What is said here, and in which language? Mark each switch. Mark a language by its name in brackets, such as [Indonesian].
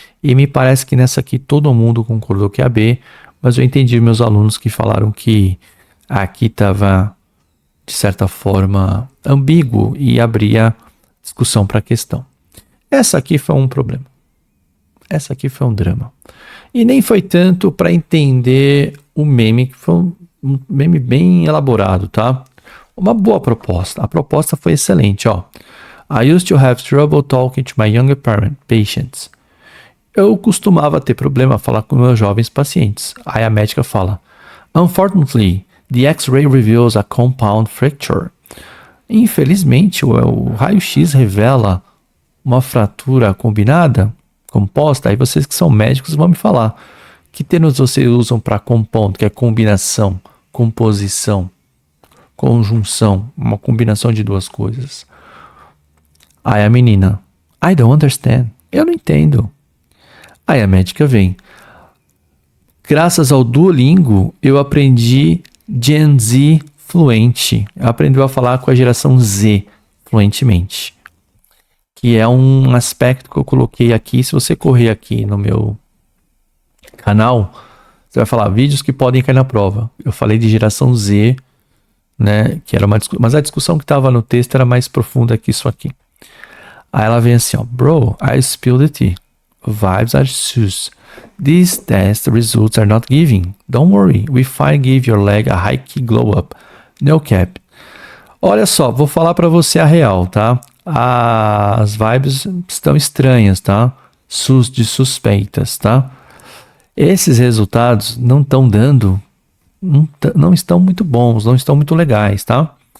[Portuguese] E me parece que nessa aqui todo mundo concordou que é a B, mas eu entendi meus alunos que falaram que aqui estava, de certa forma, ambíguo e abria discussão para a questão. Essa aqui foi um problema. Essa aqui foi um drama. E nem foi tanto para entender o meme, que foi um meme bem elaborado, tá? Uma boa proposta. A proposta foi excelente, ó. [English] I used to have trouble talking to my younger patients. [Portuguese] Eu costumava ter problema a falar com meus jovens pacientes. Aí a médica fala: [English] Unfortunately, the X-ray reveals a compound fracture. [Portuguese] Infelizmente, o raio-x revela uma fratura combinada, composta. Aí vocês que são médicos vão me falar. Que termos vocês usam para compound, que é combinação, composição, conjunção, uma combinação de duas coisas. Aí a menina: [English] I don't understand. [Portuguese] Eu não entendo. Aí a médica vem: graças ao Duolingo, eu aprendi Gen Z fluente. Aprendeu a falar com a geração Z fluentemente. Que é um aspecto que eu coloquei aqui. Se você correr aqui no meu canal, você vai falar vídeos que podem cair na prova. Eu falei de geração Z, né? Que era uma discussão, mas a discussão que estava no texto era mais profunda que isso aqui. Aí ela vem assim, ó: [English] Bro, I spilled the tea. Vibes are sus. These test results are not giving. Don't worry, we fine give your leg a high key glow up. No cap. [Portuguese] Olha só, vou falar pra você a real, tá? As vibes estão estranhas, tá? De suspeitas, tá? Esses resultados não estão dando, não estão muito bons, não estão muito legais, tá?